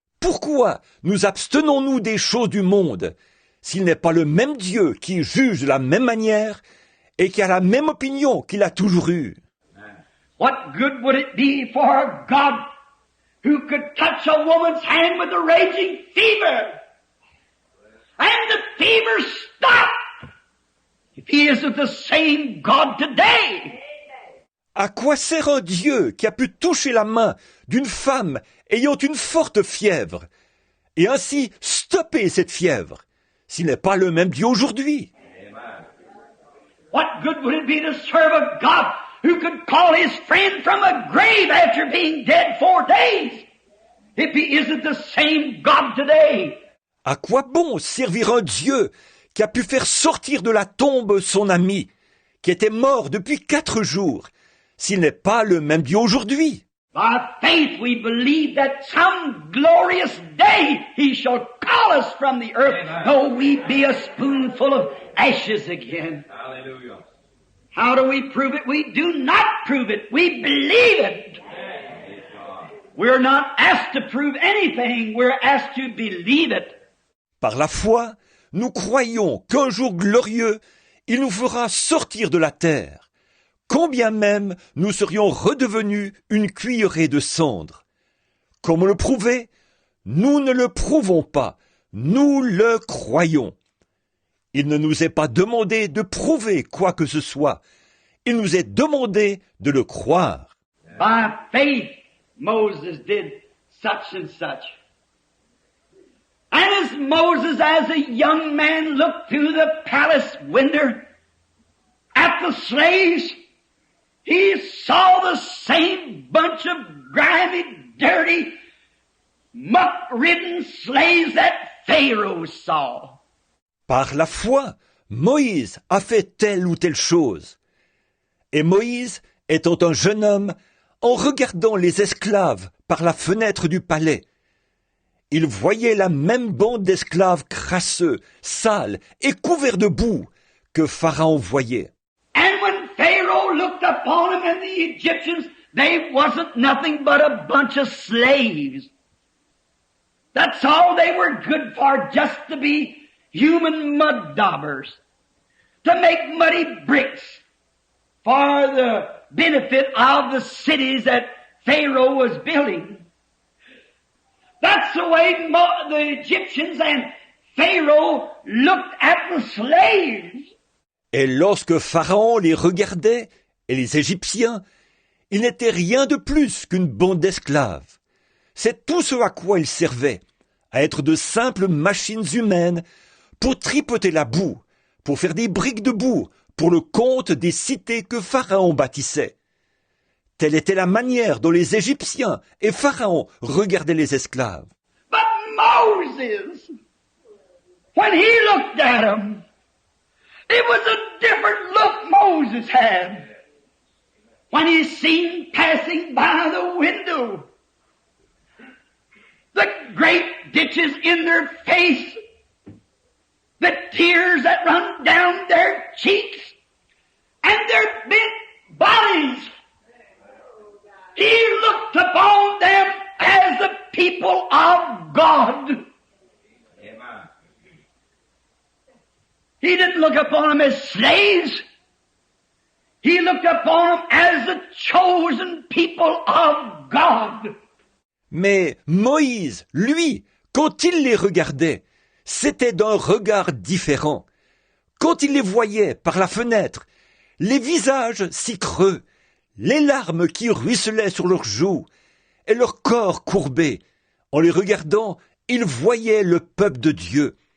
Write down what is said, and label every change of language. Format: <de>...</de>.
<fr>Pourquoi nous abstenons-nous des choses du monde s'il n'est pas le même Dieu qui juge de la même manière et qui a la même opinion qu'il a toujours eue?</fr> <en>What good would it be for a God who could touch a woman's hand with a raging fever and the fever stop if he isn't the same God today?</en> <fr>À quoi sert un Dieu qui a pu toucher la main d'une femme ayant une forte fièvre et ainsi stopper cette fièvre s'il n'est pas le même Dieu aujourd'hui?</fr> <en>What good would it be to serve a God who could call his friend from a grave after being dead 4 days if he isn't the same God today?</en> <fr>À quoi bon servir un Dieu qui a pu faire sortir de la tombe son ami qui était mort depuis 4 jours s'il n'est pas le même Dieu aujourd'hui?</fr> <en>By faith we believe that some glorious day he shall call us from the earth, though we be a spoonful of ashes again. Hallelujah. How do we prove it? We do not prove it. We believe it. We're not asked to prove anything. We're asked to believe it.</en> <fr>Par la foi, nous croyons qu'un jour glorieux, il nous fera sortir de la terre, combien même nous serions redevenus une cuillerée de cendre. Comment le prouver? Nous ne le prouvons pas, nous le croyons. Il ne nous est pas demandé de prouver quoi que ce soit, il nous est demandé de le croire.</fr> <en>By faith, Moses did such and such. And as Moses, as a young man, looked through the palace window at the slaves, he saw the same bunch of grimy, dirty, muck-ridden slaves that Pharaoh saw.</en> <fr>Par la foi, Moïse a fait telle ou telle chose. Et Moïse, étant un jeune homme, en regardant les esclaves par la fenêtre du palais, il voyait la même bande d'esclaves crasseux, sales et couverts de boue que Pharaon voyait.</fr> <en>And when Pharaoh looked upon them and the Egyptians, they wasn't nothing but a bunch of slaves. That's all they were good for, just to be human mud daubers, to make muddy bricks for the benefit of the cities that Pharaoh was building. That's the way the Egyptians and Pharaoh looked at the slaves.</en> <fr>Et lorsque Pharaon les regardait, et les Égyptiens, ils n'étaient rien de plus qu'une bande d'esclaves. C'est tout ce à quoi ils servaient, à être de simples machines humaines pour tripoter la boue, pour faire des briques de boue, pour le compte des cités que Pharaon bâtissait. Telle était la manière dont les Égyptiens et Pharaon regardaient les esclaves.</fr> <en>But Moses, when he looked at them, it was a different look Moses had. when he's seen passing by the window, the great ditches in their face, the tears that run down their cheeks, and their bent bodies. He looked upon them as the people of God. He didn't look upon them as slaves. He looked upon them as the chosen people of God.</en> <fr>Mais Moïse, lui, quand il les regardait, c'était d'un regard différent. Quand il les voyait par la fenêtre, les visages si creux, les larmes qui ruisselaient sur leurs joues et leur corps courbé, en les regardant, il voyait le peuple de Dieu.</fr>